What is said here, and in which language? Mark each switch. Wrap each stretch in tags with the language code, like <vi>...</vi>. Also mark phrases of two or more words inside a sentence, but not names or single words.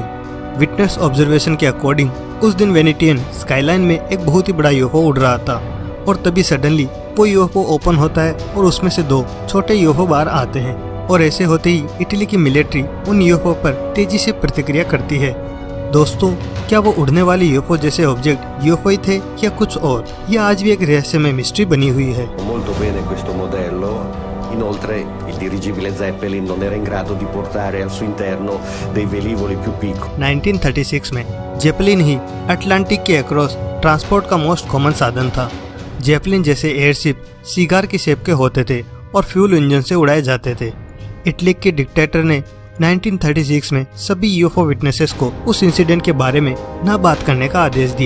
<en>witness observation</en> <hi>के अकॉर्डिंग उस दिन</hi> <en>Venetian skyline</en> <hi>में एक बहुत ही बड़ा यूएफओ उड़ रहा था और तभी सडनली वो यूएफओ ओपन होता है और उसमें से 2 छोटे यूएफओ बाहर आते हैं। और ऐसे होते ही इटली की मिलिट्री उन यूएफओ पर तेजी से प्रतिक्रिया करती है। दोस्तों, क्या वो उड़ने वाले यूएफओ जैसे ऑब्जेक्ट यूएफओ ही थे या कुछ और? यह आज भी एक रहस्यमय मिस्ट्री बनी हुई है।</hi> <it>Inoltre, il dirigibile Zeppelin non era in grado di portare al suo interno dei velivoli più piccoli.</it> <hi>1936 में जेपलिन ही अटलांटिक के अक्रॉस ट्रांसपोर्ट का</hi> <en>most common</en> <hi>साधन था। जेपलिन जैसे एयरशिप सिगार की शेप के होते थे और</hi> <en>fuel engine</en> <hi>से उड़ाए जाते थे। इटली के डिक्टेटर ने 1936 में सभी</hi> <en>UFO witnesses</en> <hi>को उस इंसिडेंट के बारे में न बात करने का आदेश दिया।</hi>